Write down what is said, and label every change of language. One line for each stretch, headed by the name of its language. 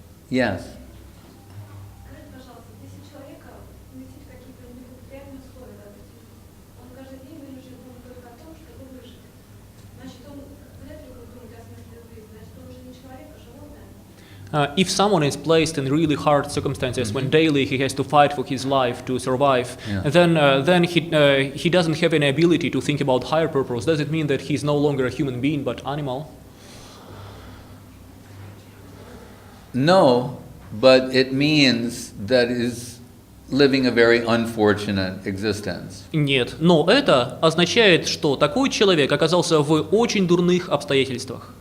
English: Yes.
Russian: Скажите, пожалуйста, если человека поместить в какие-то неблагоприятные условия, допустим, он каждый день вынужден думать только о том, чтобы выжить. Значит, он вряд ли будет думать о смысле жизни. Значит, он уже не человек, а животное.
English: If someone is placed in really hard circumstances when daily he has to fight for his life to survive, then he doesn't have any ability to think about higher purpose. Does it mean that he's no longer a human being but animal? No, but it means that is living a very unfortunate existence.
Russian: Нет, но это означает, что такой человек оказался в очень дурных обстоятельствах.